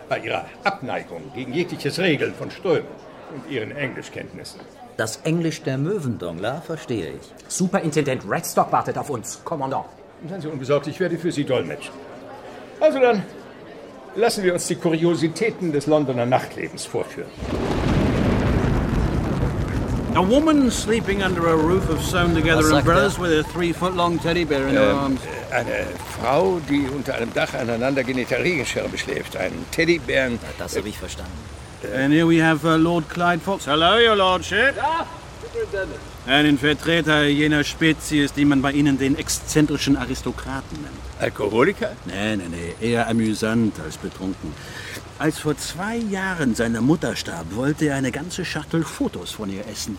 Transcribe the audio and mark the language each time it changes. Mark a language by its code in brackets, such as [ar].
[de] Bei Ihrer Abneigung gegen jegliches Regeln von Strömen und Ihren Englischkenntnissen. Das Englisch der Möwen, Dongler, verstehe ich. Superintendent Redstock wartet auf uns, Kommandant. Seien Sie unbesorgt, ich werde für Sie dolmetschen. Also dann, lassen wir uns die Kuriositäten des Londoner Nachtlebens vorführen. [en] A woman sleeping under a roof of sewn-together umbrellas with a 3-foot-long teddy bear in her arms. [de] Eine Frau, die unter einem Dach aneinander genähter Regenschirme schläft, einen Teddybären. Na, das habe ich verstanden. [en] And here we have Lord Clyde Fox. Hello, your lordship. [de] Ja, Superintendent. Einen Vertreter jener Spezies, die man bei Ihnen den exzentrischen Aristokraten nennt. Alkoholiker? Nee, eher amüsant als betrunken. Als vor 2 Jahren seine Mutter starb, wollte er eine ganze Schachtel Fotos von ihr essen.